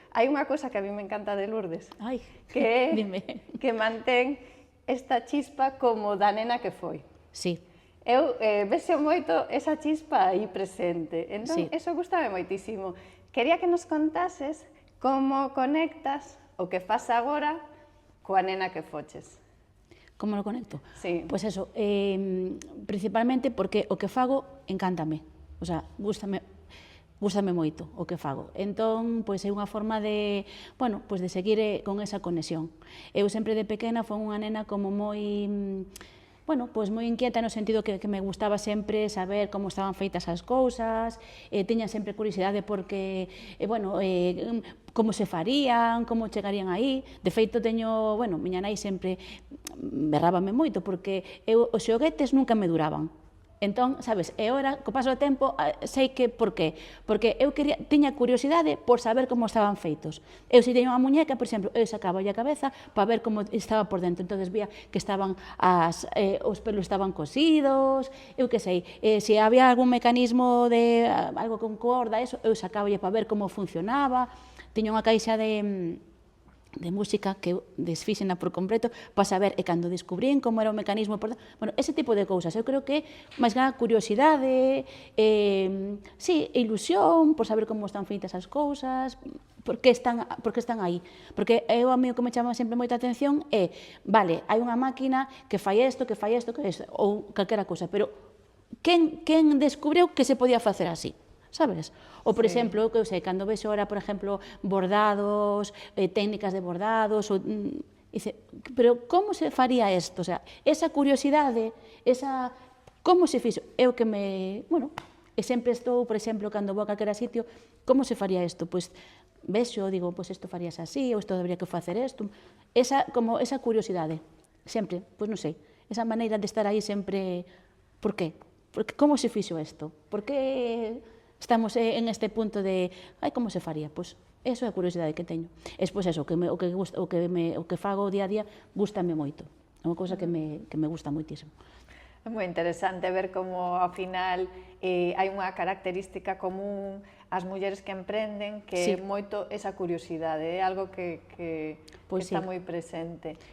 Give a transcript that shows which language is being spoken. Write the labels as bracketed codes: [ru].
[gl] Hai unha cosa que a mí me encanta de Lourdes, Ai, que é dime. que mantén esta chispa como da nena que foi. Sí. Eu vexo moito esa chispa aí presente. Entón, Sí. eso gustame moitísimo. Quería que nos contases como conectas o que fas agora coa nena que foches. [es] Como lo conecto? [gl] Sí. Pois eso, principalmente porque o que fago encántame. O sea, gústame moito o que fago. Entón, pois é unha forma de, bueno, pois de seguir con esa conexión. Eu sempre de pequena foi unha nena como moi, bueno, pois moi inquieta no sentido que me gustaba sempre saber como estaban feitas as cousas, tiña sempre curiosidade porque, bueno, como se farían, como chegarían aí. De feito, teño, bueno, miña nai sempre berrábame moito porque os xoguetes nunca me duraban. Entón, sabes, e ora, co paso do tempo, sei que por qué. Porque eu tiña curiosidade por saber como estaban feitos. Eu, se teño unha muñeca, por exemplo, eu sacaba a cabeza para ver como estaba por dentro. Entón, vía que estaban os pelos estaban cosidos, eu que sei, se había algún mecanismo de algo con corda, eso, eu sacaba para ver como funcionaba. Tiña unha caixa de música que eu desfíxena por completo para saber, e cando descubrín como era o mecanismo, bueno, ese tipo de cousas. Eu creo que máis nada curiosidade, sí, ilusión por saber como están feitas as cousas, por que están aí. Porque eu, a mí o que me chama sempre moita atención é, vale, hai unha máquina que fai isto, ou calquera cousa, pero quen descubriu que se podía facer así? Sabes? Ou, por exemplo, que eu sei, cando vexo ahora, por exemplo, bordados, técnicas de bordados, dice, pero como se faría isto? O sea, esa curiosidade, como se fixo? Eu que bueno, e sempre estou, por exemplo, cando vou a calquera sitio, como se faría isto? Pois vexo, digo, pois isto farías así, ou isto debería que facer isto. Esa curiosidade, sempre, pois non sei, esa maneira de estar aí sempre, por qué? Porque como se fixo isto? Por que estamos en este punto de, como se faría? Pois, eso é a curiosidade que teño. E, pois, eso, o que fago día a día, gústame moito. É unha cousa que me gusta moitísimo. É moi interesante ver como, ao final, hai unha característica común ás mulleres que emprenden, que é moito esa curiosidade, é algo que está moi presente.